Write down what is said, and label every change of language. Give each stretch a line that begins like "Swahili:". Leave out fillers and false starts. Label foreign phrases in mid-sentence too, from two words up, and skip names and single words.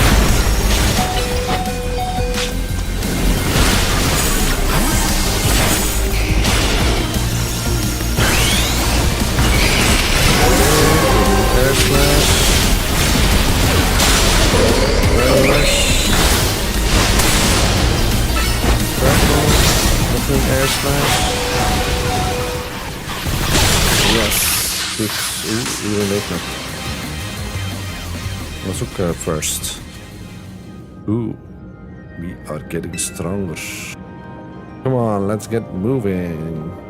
English: Air smash. Air rush. Air smash. Yes. Goed. Even make it. Let's look first. Ooh. We are getting stronger. Come on, let's get moving.